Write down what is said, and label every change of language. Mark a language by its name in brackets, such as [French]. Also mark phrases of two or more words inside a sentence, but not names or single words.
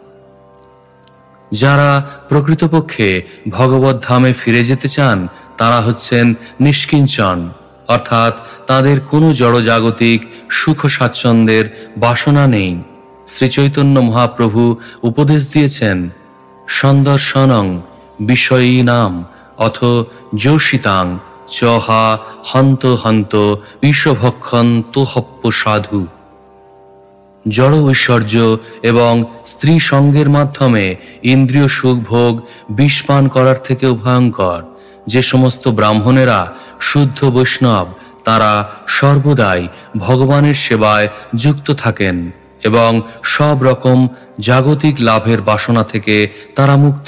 [Bangla] যারা প্রকৃতপক্ষে ভগবত ধামে ফিরে যেতে চান তারা হচ্ছেন নিষ্কিঞ্চন, অর্থাৎ তাদের কোনো জড়জাগতিক সুখ স্বাচ্ছন্দ্যের বাসনা নেই। শ্রী চৈতন্য মহাপ্রভু উপদেশ দিয়েছেন, [Sanskrit] সন্দর্শনং বিষয়ীনাম অথ যোষিতাং চহা হন্ত হন্ত বিষভক্ষণ তোহপ্য সাধু। [Bangla] জড় ঐশ্বর্য এবং স্ত্রী সঙ্গের মাধ্যমে ইন্দ্রিয় সুখভোগ বিষপান করার থেকেও ভয়ঙ্কর। যে সমস্ত ব্রাহ্মণেরা শুদ্ধ বৈষ্ণব, তারা সর্বদাই ভগবানের সেবায় যুক্ত থাকেন এবং সব রকম জাগতিক লাভের বাসনা থেকে তারা মুক্ত।